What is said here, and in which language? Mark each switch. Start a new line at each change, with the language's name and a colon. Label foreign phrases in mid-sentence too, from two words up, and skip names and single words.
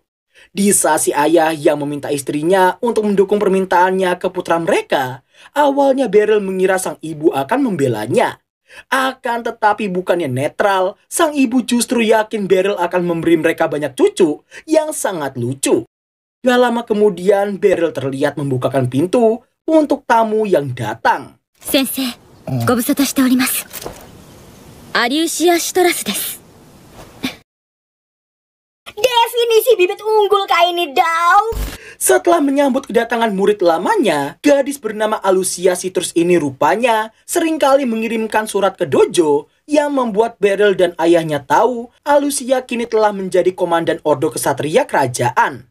Indonesian: Di saat si ayah yang meminta istrinya untuk mendukung permintaannya ke putra mereka, awalnya Beryl mengira sang ibu akan membelanya. Akan tetapi bukannya netral, sang ibu justru yakin Beryl akan memberi mereka banyak cucu yang sangat lucu. Gak lama kemudian, Beryl terlihat membukakan pintu untuk tamu yang datang.
Japanese: Sensei, ご無沙汰しております。アリウシア・シトラスです。
Indonesian: Definisi bibit unggul kayak ini, Daw. Setelah menyambut kedatangan murid lamanya, gadis bernama Alucia Citrus ini rupanya seringkali mengirimkan surat ke dojo yang membuat Beryl dan ayahnya tahu Alucia kini telah menjadi komandan Ordo Kesatria Kerajaan.